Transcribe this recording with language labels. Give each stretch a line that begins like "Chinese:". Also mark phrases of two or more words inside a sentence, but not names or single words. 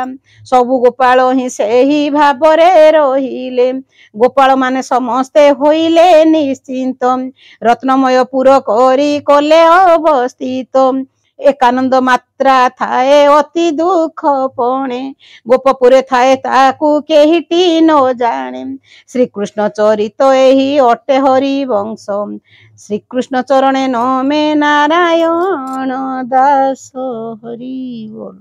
Odia: ସବୁ ଗୋପାଳ ହିଁ ସେହି ଭାବରେ ରହିଲେ ଗୋପାଳ ମାନେ ସମସ୍ତେ ହୋଇଲେ ନିଶ୍ଚିନ୍ତ ରତ୍ନମୟ ପୁର କରି କଲେ ଅବସ୍ଥିତ ଏକାନନ୍ଦ ମାତ୍ରା ଥାଏ ଅତି ଦୁଃଖ ପଣେ ଗୋପପୁରେ ଥାଏ ତାକୁ କେହିଟି ନ ଜାଣେ ଶ୍ରୀକୃଷ୍ଣ ଚରିତ ଏହି ଅଟେ ହରି ବଂଶ ଶ୍ରୀକୃଷ୍ଣ ଚରଣେ ନମେ ନାରାୟଣ ଦାସ ହରି ବୋଲ।